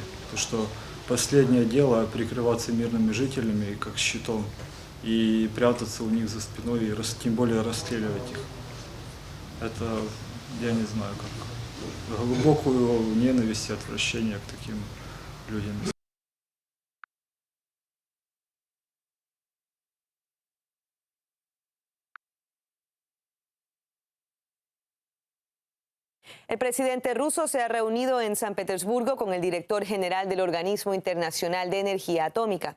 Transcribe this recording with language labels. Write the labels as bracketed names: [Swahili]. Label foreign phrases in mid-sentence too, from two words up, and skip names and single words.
[Russian] Потому что последнее дело прикрываться мирными жителями как щитом и прятаться у них за спиной, и тем более расстреливать их. Это, я не знаю, как глубокую ненависть и отвращение к таким людям. [Spanish] El presidente ruso se ha reunido en San Petersburgo con el director general del Organismo Internacional de Energía Atómica.